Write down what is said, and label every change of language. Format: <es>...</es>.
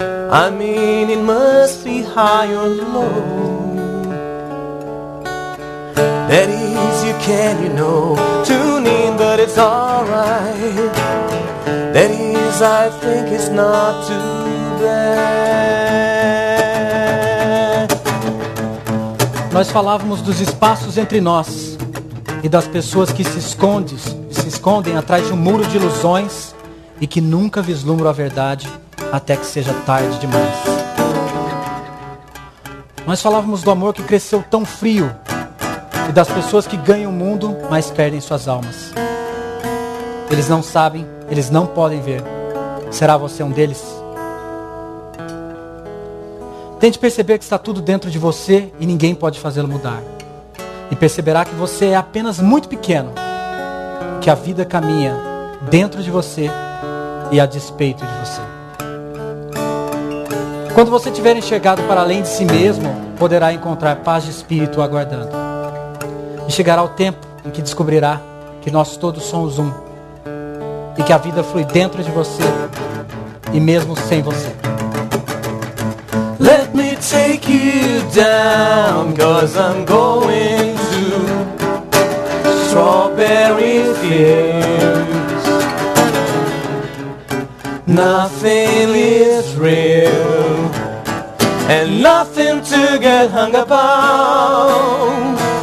<en>I mean, it must be high or low. That is, you can, you know, tune in, but it's alright. That is, I think it's not too bad.</en> <pt>Nós falávamos dos espaços entre nós e das pessoas que se escondem atrás de um muro de ilusões e que nunca vislumbram a verdade até que seja tarde demais. Nós falávamos do amor que cresceu tão frio e das pessoas que ganham o mundo, mas perdem suas almas. Eles não sabem, eles não podem ver. Será você um deles? Tente perceber que está tudo dentro de você e ninguém pode fazê-lo mudar. E perceberá que você é apenas muito pequeno, que a vida caminha dentro de você e a despeito de você. Quando você tiver enxergado para além de si mesmo, poderá encontrar paz de espírito aguardando. E chegará o tempo em que descobrirá que nós todos somos um. E que a vida flui dentro de você e mesmo sem você.</pt> <en>Let me take you down, 'cause I'm going to strawberry fields. Nothing is real and nothing to get hung about.</en>